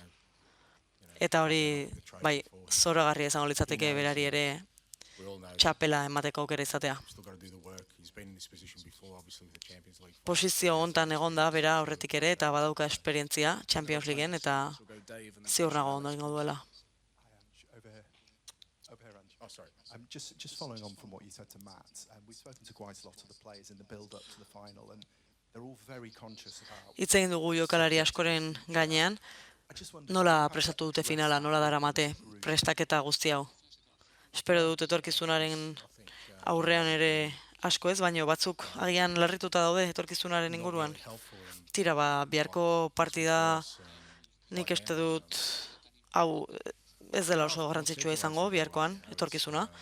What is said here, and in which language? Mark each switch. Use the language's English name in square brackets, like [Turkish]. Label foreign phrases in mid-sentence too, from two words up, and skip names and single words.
[Basque] Eta hori, bai, zoragarria izango litzateke berari ere txapela emateko aukera izatea. Posizio hontan egonda bera aurretik ere, eta badauka esperientzia Champions Leagueen, eta ziur nago ondo ingo duela. [English] Just following on from what you said to Matt, we've spoken to quite a lot of the players in the build-up to the final, and they're all very conscious about... [Basque] Hitz egin dugu jokalari askoren gainean, nola prestatu dute finala, nola daramate prestaketa guzti hau. Espero dut etorkizunaren aurrean ere asko ez, baino batzuk agian larrituta daude etorkizunaren inguruan. Tira, biharko partida nik uste dut hau ez dela oso garrantzitsua izango biharkoan etorkizuna.